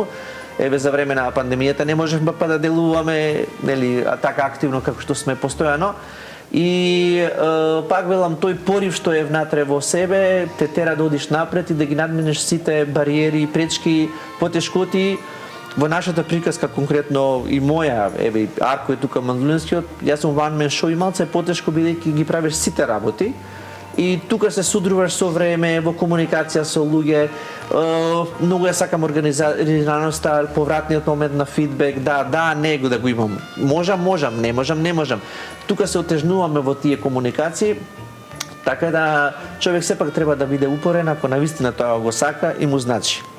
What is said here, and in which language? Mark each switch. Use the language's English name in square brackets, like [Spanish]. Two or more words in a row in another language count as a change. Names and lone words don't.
[Macedonian] Еве за време на пандемијата не можевме па да делуваме нели така активно како што сме постојано. И пак велам тој порив што е внатре во себе те тера да одиш напред и да ги надминеш сите бариери, пречки, потешкоти. Во нашата приказка конкретно и моја, еве Арко е тука мандолинскиот, јас сум [English] one man show [Macedonian] и малце потешко бидејќи ги правиш сите работи. И тука се судруваш со време, во комуникација со луѓе, многу ја сакам организираноста, повратниот момент на фидбек, да, не го да го имам. Можам, не можам. Тука се отежнуваме во тие комуникации, така да човек сепак треба да биде упорен, ако навистина тоа го сака и му значи.